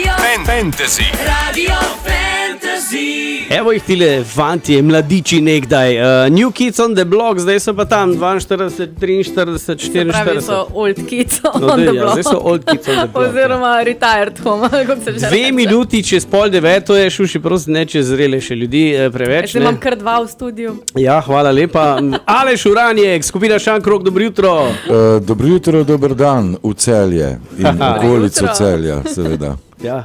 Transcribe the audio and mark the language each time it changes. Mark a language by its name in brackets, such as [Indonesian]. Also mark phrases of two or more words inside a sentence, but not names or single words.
[Slovenian] Fantasy. Radio Fantasy. Evo jih tile fanti, mladiči nekdaj. New Kids on the Block, zdaj so pa tam 42, 43, 44. Pravi so [English] old kids on [Slovenian] No, the ja, block. zdaj so [English] old kids on the block. [Slovenian] Oziroma [English] retired home, [Slovenian] kako se že 2 minuti čez 8:30, to je šuši, prosim, ne čez zrele še ljudi preveč. Zdaj imam kar 2 v studiu. Ja, hvala lepa. Aleš Uranjek, skupina Šankrok, dobro jutro. Dobro jutro, dober dan v Celje in okolico jutro. Celja, seveda. Ja.